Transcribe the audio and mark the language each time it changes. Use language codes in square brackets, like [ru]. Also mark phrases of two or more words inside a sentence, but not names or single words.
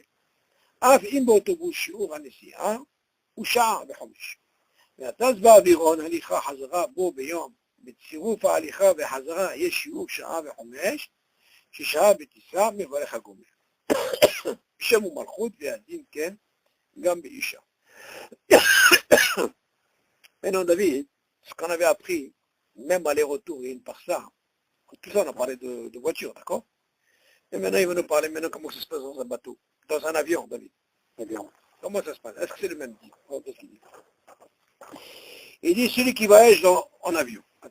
[he] אף אם באוטובוס שיעור הנסיעה הוא שעה וחמש. והטס באווירון הליכה חזרה בו ביום, בצירוף ההליכה וחזרה יש שיעור שעה וחמש, ששעה בטיסה מברך הגומל. בשם ומלכות והדין כן, גם באישה. [fr] Maintenant, David, ce qu'on avait appris, même aller-retour et une par ça, tout ça, on a parlé de voiture, d'accord? Et maintenant, il va nous parler maintenant comment ça se passe dans un bateau, dans un avion, David. Avion. Comment ça se passe? Est-ce que c'est le même dit? Il dit celui qui voyage en avion.